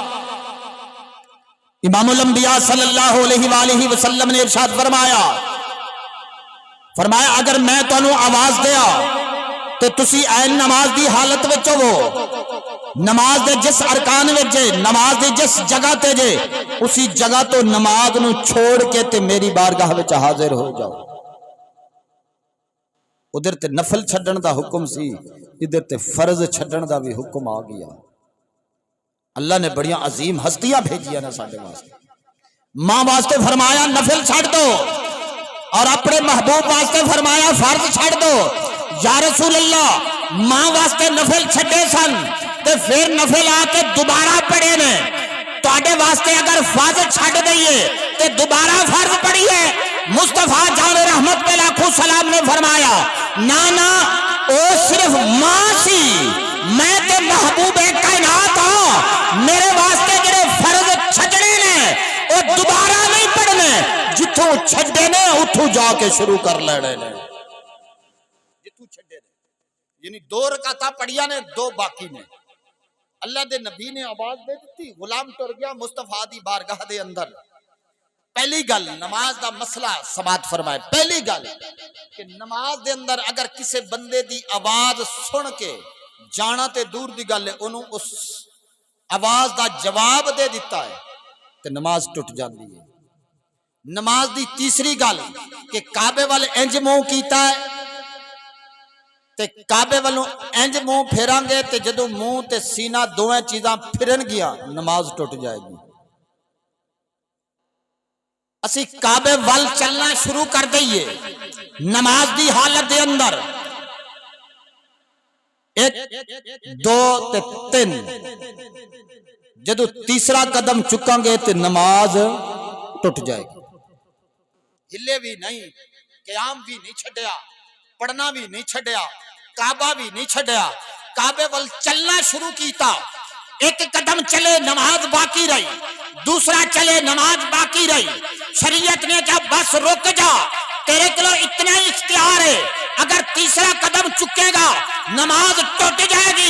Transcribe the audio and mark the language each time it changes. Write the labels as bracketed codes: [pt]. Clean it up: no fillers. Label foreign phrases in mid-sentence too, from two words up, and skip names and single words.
[pa] امام الانبیاء صلی اللہ علیہ وآلہ وسلم نے ارشاد فرمایا اگر میں تانوں آواز دیا تو تسی این نماز دی حالت وچ ہو، نماز دے جس ارکان وچ جے، نماز دے جس جگہ تے جے، اسی جگہ تو نماز نو چھوڑ کے تے میری بارگاہ وچ حاضر ہو جاؤ۔ ادھر تے نفل چھڈن دا حکم سی، ادھر تے فرض چھڈن دا بھی حکم آ گیا۔ اللہ نے بڑیاں عظیم ہستیاں بھیجیاں نے ساڈے واسطے۔ ماں واسطے فرمایا نفل چھڈ دو، اور اپنے محبوب واسطے فرمایا فرض چھڈ دو۔ یا رسول اللہ ماں واسطے نفل چھڈے سن تے پھر نفل آ کے دوبارہ پڑھے نے، تواڈے واسطے اگر فرض چھڈ دئیے تے دوبارہ فرض پڑھیے۔ مصطفیٰ جان رحمت پہ لاکھوں سلام نے فرمایا نانا او صرف ماں سی، [ur] میں تے محبوب کائنات ہوں، [pa] میرے واسطے جڑے فرض چھڈنے نے او دوبارہ نہیں پڑھنے، جتھوں چھڈے نے اتھوں جا کے شروع کر لینے نے، جتھوں چھڈے نے، یعنی 2 رکعتاں پڑھیاں نے 2 باقی نے۔ اللہ دے نبی نے آواز دے دیتی، غلام ٹر گیا مصطفیٰ دی بارگاہ دے اندر۔ پہلی گل نماز دا مسئلہ سماعت فرمائے، پہلی گل کہ نماز دے اندر اگر کسے بندے دی آواز سن کے جانا تے دور دی گل ہے، انہوں اس آواز دا جواب دے دیتا ہے تے نماز ٹوٹ جاندی ہے۔ نماز دی تیسری گل کہ کعبے والے انج منہ کیتا ہے تے کعبے والوں انج منہ پھیران گے تے جدو منہ تے سینہ دوویں چیزاں پھرن گیا نماز ٹوٹ جائے گی۔ اسی کعبے وال چلنا شروع کر دئیے نماز دی حالت دے اندر، 1 2 تے 3، جدو تیسرا قدم چکاں گے تے نماز ٹوٹ جائے گی۔ ہلے بھی نہیں، قیام بھی نہیں چھڈیا، پڑھنا بھی نہیں چھڈیا، کعبہ بھی نہیں چھڈیا، کعبے وال چلنا شروع کیتا، 1 قدم چلے نماز باقی رہی، دوسرا چلے نماز باقی رہی، شریعت نے کہا بس رک جا، تیرے کلو اتنا ہی اختیار ہے، اگر تیسرا قدم چکے گا نماز ٹوٹ جائے گی۔